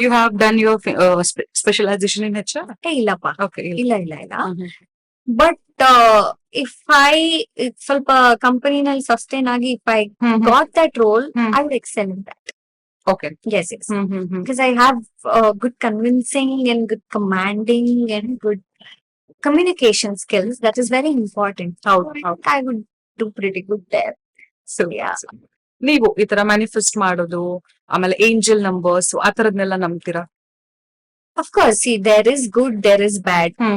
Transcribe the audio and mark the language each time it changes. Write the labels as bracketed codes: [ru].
[en] You have done your specialization in HR? [kn] ಇಲ್ಲಪ್ಪ, [en] Okay. [kn] ಇಲ್ಲ. [en] but if I [kn] ಸ್ವಲ್ಪ ಕಂಪನಿನಲ್ಲಿ sustain ಆಗಿ [en] If I got that role, I would excel in that. Okay. Yes. Because I have good convincing and good commanding and good communication skills. That is very important. I would do pretty good there. So Yeah. [kn] ನೀವು ಈ ತರ manifest ಮಾಡೋದು, ಆಮೇಲೆ angel numbers ಆ ತರದ್ನೆಲ್ಲ ನಂಬ್ತೀರಾ? [en] Of course, see, there is good, there is bad.